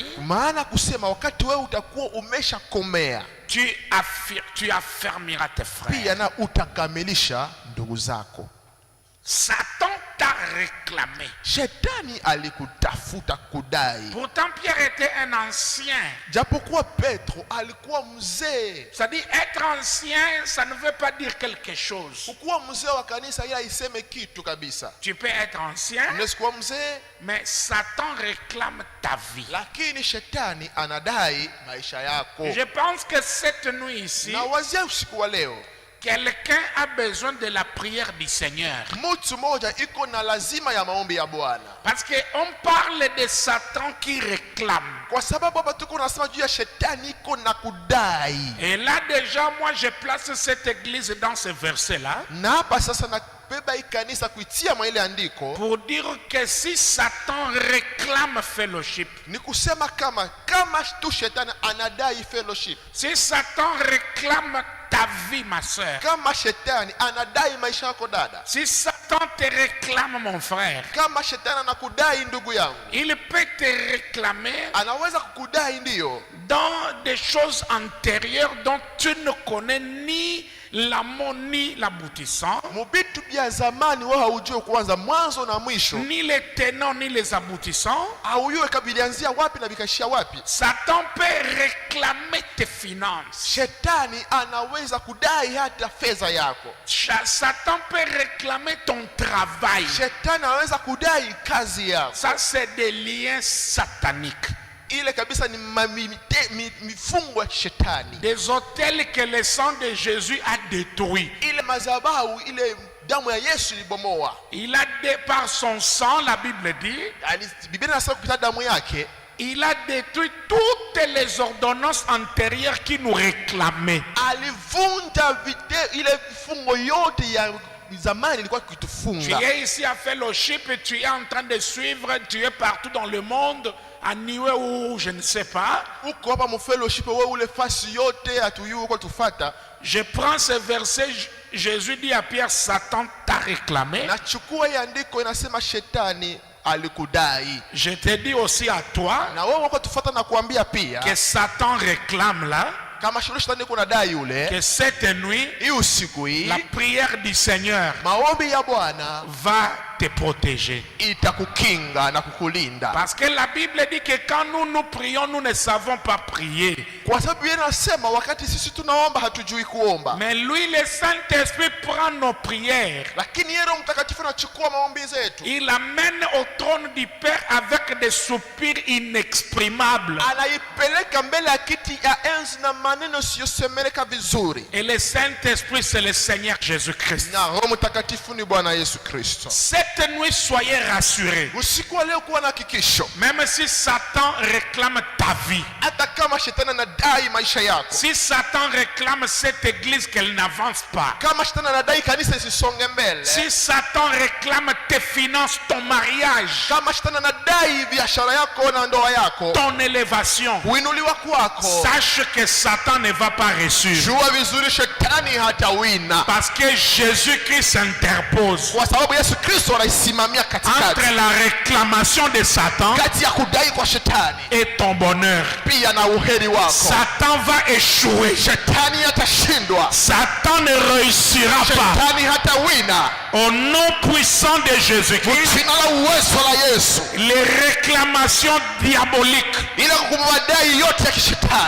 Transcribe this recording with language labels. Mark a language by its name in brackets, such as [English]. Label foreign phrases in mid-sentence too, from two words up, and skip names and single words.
[Swahili] Maana kusema wakati wewe utakuwa umeshakomea, [French] tu affermiras tes frères. [Swahili] pia na utakamilisha ndugu zako. [French] Satan t'a réclamé. [Swahili] Shetani alikutafuta kudai. [French] Pourtant Pierre était un ancien. [Swahili] Japokuwa Petro alikuwa mzee. [French] C'est-à-dire être ancien, ça ne veut pas dire quelque chose. [Swahili] Kukuwa mzee wa kanisa ila iseme kitu kabisa. [French] Tu peux être ancien, [Swahili] Unaweza kuwa mzee, [French] mais Satan réclame ta vie. [Swahili] lakini shetani anadai maisha yako. [French] Je pense que cette nuit ici, [Swahili] Na wazia usiku wa leo, [French] quelqu'un a besoin de la prière du Seigneur. [Swahili] mtu mmoja iko na lazima ya maombi ya Bwana. [French] Parce qu'on parle de Satan qui réclame. [Swahili] Kwa sababu hapa tuko nasema juu ya shetani iko na kudai. [French] Et là déjà, moi je place cette église dans ce verset-là. [Swahili] Na hapa sasa nabeba hii kanisa kuitia mwa ile andiko. [French] Pour dire que si Satan réclame fellowship, [Swahili] Ni kusema kama tu shetani anadai fellowship. [French] si Satan réclame ta vie, ma soeur, [Swahili] Kama shetani anadai maisha yako dada. [French] si Satan te réclame, mon frère, [Swahili] Kama shetani anakudai ndugu yangu. [French] il peut te réclamer [Swahili] Anaweza kukudai ndiyo. [French] dans des choses antérieures dont tu ne connais ni l'amont ni l'aboutissant, [Swahili] Mubitu bya zamani wewe haujui kwanza mwanzo na mwisho. [French] ni les tenants ni les aboutissants. [Swahili] Haujui kabilianzia wapi na bikashia wapi. [French] Satan peut réclamer tes finances. [Swahili] Shetani anaweza kudai hata fedha yako. [French] Satan peut réclamer ton travail. [Swahili] Shetani anaweza kudai kazi yako. [French] Ça, c'est des liens sataniques. [Swahili] Ile kabisa ni mifungo ya shetani. [French] Des hôtels que le sang de Jésus a détruits. [Swahili] Ile madhabahu ile damu ya Yesu ilibomoa. [French] Il a par son sang, la Bible dit, [Swahili] Biblia inasema kupitia damu yake [French] il a détruit toutes les ordonnances antérieures qui nous réclamaient. [Swahili] alivunja ile vifungo yote ya zamani ilikuwa [French] Tu [Swahili] kitufunga. [French] es ici à fellowship et tu es en train de suivre, tu es partout dans le monde, à Niue ou je ne sais pas. [Swahili] Uko hapa mu fellowship wewe ule fasi yote atuyuko uko tufata. [French] Je prends ce verset, Jésus dit à Pierre, Satan t'a réclamé. [Swahili] Nachukua hii andiko inasema shetani alikudai. [French] Je te dis aussi à toi [Swahili] Na wewe uko tufata na kuambia pia [French] que Satan réclame là, [Swahili] kama shetani kuna dai yule, [French] que cette nuit, [Swahili] hii usiku hii [French] la prière du Seigneur [Swahili] maombi ya Bwana [French] va te protéger. [Swahili] itakukinga na kukulinda. [French] Parce que la Bible dit que quand nous prions, nous ne savons pas prier. [Swahili] Kwa sababu yeye anasema wakati sisi tunaomba hatujui kuomba. [French] Mais lui, le Saint-Esprit prend nos prières. [Swahili] Lakini yeye Roho Mtakatifu anachukua maombi zetu. [French] Il amène au trône du Père avec des soupirs inexprimables. [Swahili] Anaipeleka mbele ya kiti ya enzi na maneno siyosemeleka vizuri. [French] Et le Saint-Esprit, c'est le Seigneur Jésus-Christ. [Swahili] Na Roho Mtakatifu ni Bwana Yesu Kristo. [French] Cette nuit, soyez rassurés. [Swahili] Usiku wa leo kuwa na hakikisho. [French] Même si Satan réclame ta vie, [Swahili] Hata kama shetani anadai maisha yako. [French] si Satan réclame cette église qu'elle n'avance pas, [Swahili] Kama shetani anadai kanisa isisonge mbele. [French] si Satan réclame tes finances, ton mariage, [Swahili] Kama shetani anadai biashara yako na ndoa yako. [French] ton élévation, [Swahili] Kuinuliwa kwako. [French] sache que Satan ne va pas réussir. [Swahili] Jua vizuri shetani hatawina. [French] Parce que Jésus-Christ s'interpose [Swahili] Kwa sababu Yesu Kristo anaisimamia katikati. [French] entre la réclamation de Satan [Swahili] Kati ya kudai kwa shetani. [French] et ton bonheur. [Swahili] Pia na uheri wako. [French] Satan va échouer. [Swahili] Shetani hatashindwa. [French] Satan ne réussira pas. [Swahili] Shetani hatawina. [French] Au nom puissant de Jésus-Christ, [Swahili] Jina la uwezo la Yesu. [French] les réclamations diaboliques, [Swahili] Ile kumadai yote ya kishetani.